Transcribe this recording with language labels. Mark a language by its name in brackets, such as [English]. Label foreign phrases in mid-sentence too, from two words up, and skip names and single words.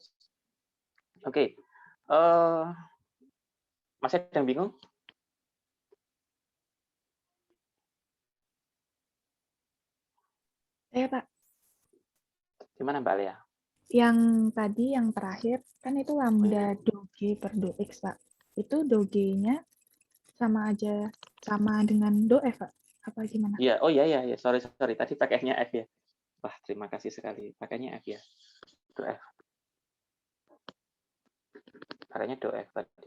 [Indonesian] Oke, masih ada yang bingung? Pak. Gimana Mbak Lea? Yang tadi, yang terakhir, kan itu lambda do G per do X, Pak. Itu do G-nya sama aja, sama dengan do F, Pak? Apa gimana? Iya, oh iya, sorry. Tadi pakainya F ya. Wah, terima kasih sekali. Pakainya F ya. Do F. Pakainya do F tadi.